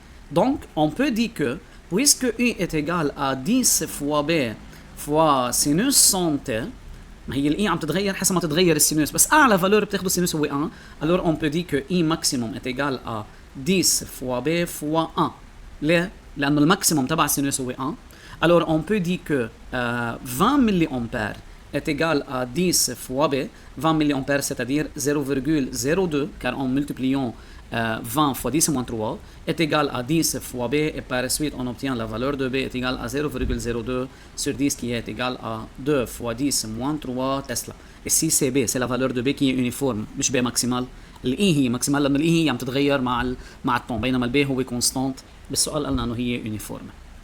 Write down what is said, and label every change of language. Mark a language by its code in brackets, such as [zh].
[fr] Donc, on peut dire que, puisque I est égal à 10 fois B fois sinus 100T, [ar] ما هي الإي عم تتغير حسب ما تتغير السينوس، بس أعلى فالور بتاخده السينوس هو 1. [fr] alors on peut dire que I maximum est égal à 10 fois B fois 1. [ar] ليه؟ لأنه الماكسيموم تبع السينوس هو 1. [fr] alors on peut dire que 20 mA est égal à 10 fois B. 20 mA, c'est-à-dire 0,02, car en multipliant 20 fois 10 moins 3 est égal à 10 fois B, et par la suite on obtient la valeur de B est égale à 0,02 sur 10 qui est égal à 2 fois 10 moins 3 Tesla. Ici c'est B, c'est la valeur de B qui est uniforme, مش B maximal. [ar] الإي هي maximal لأنه الإي هي عم تتغير مع الطون، بينما الB هو constant. بالسؤال قالنا إنه هي uniforme.